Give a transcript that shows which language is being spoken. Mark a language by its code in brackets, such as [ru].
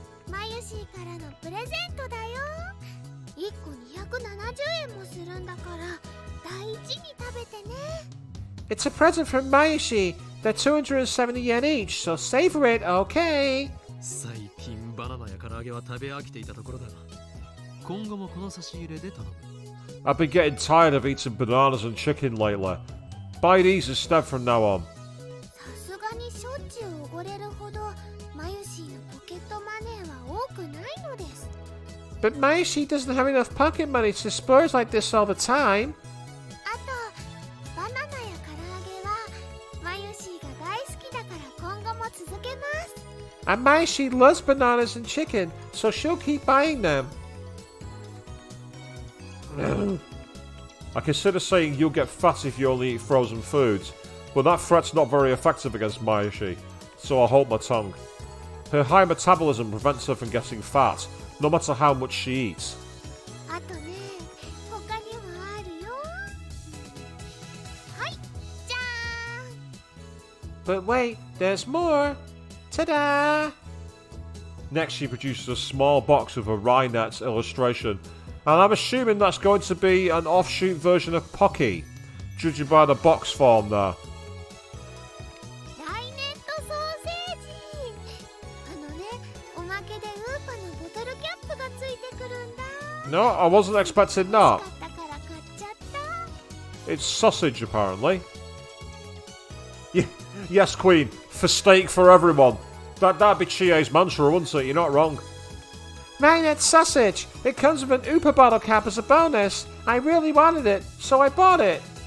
[ja] マユシーからのプレゼントだよ1個270円もするんだから大事に食べてね [en] It's a present from Mayushi. They're 270 yen each, so savor it, okay? [ja] 最近バナナや唐揚げは食べ飽きていたところだ今後もこの差し入れで頼む [en] I've been getting tired of eating bananas and chicken lately. Buy these instead from now on. [ja] さすがにしょっちゅうおごれるほどマユシーのポケットマネーは多くないのです [en] But Mayushi doesn't have enough pocket money to splurge like this all the time. [ja] あとバナナや唐揚げはマユシーが大好きだから今後も続けます [en] And Mayushi loves bananas and chicken, so she'll keep buying them. I consider saying you'll get fat if you only eat frozen foods, but that threat's not very effective against Mayushi, so I hold my tongue. Her high metabolism prevents her from getting fat, no matter how much she eats. [ja] あとね他にもあるよはいじゃーん [en] But wait, there's more! Ta-da! Next she produces a small box with a Rhinet's illustration, and I'm assuming that's going to be an offshoot version of Pocky, judging by the box form there. [ja] ライネットソーセージあのねおまけでウーパのボトルキャップがついてくるんだ [en] No, I wasn't expecting [ja] 欲 [en] that. [ja] しかったから買っちゃった [en] It's sausage, apparently. Yes, Queen. For steak for everyone. That'd be Chie's mantra, wouldn't it? You're not wrong. Rhinet's sausage. It comes with an Oopa bottle cap as a bonus. I really wanted it, so I bought it.